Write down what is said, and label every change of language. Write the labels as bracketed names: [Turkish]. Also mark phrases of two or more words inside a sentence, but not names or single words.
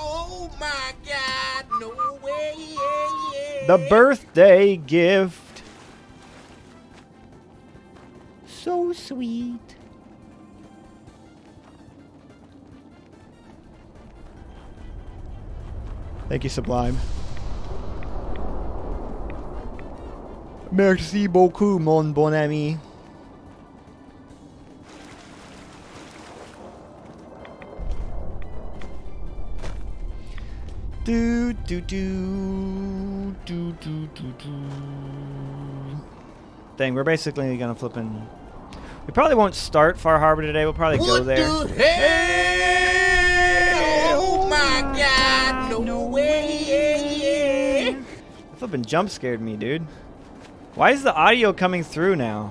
[English] Oh my God, no way. The birthday gift. So sweet. Thank you, Sublime. [French] Merci beaucoup, mon bon ami. Do do do do do do do. [English] Dang, we're basically gonna flip in. We probably won't start Far Harbor today. We'll probably go there. What the hell? Oh my God, no way. Flipping jump scared me, dude. Why is the audio coming through now?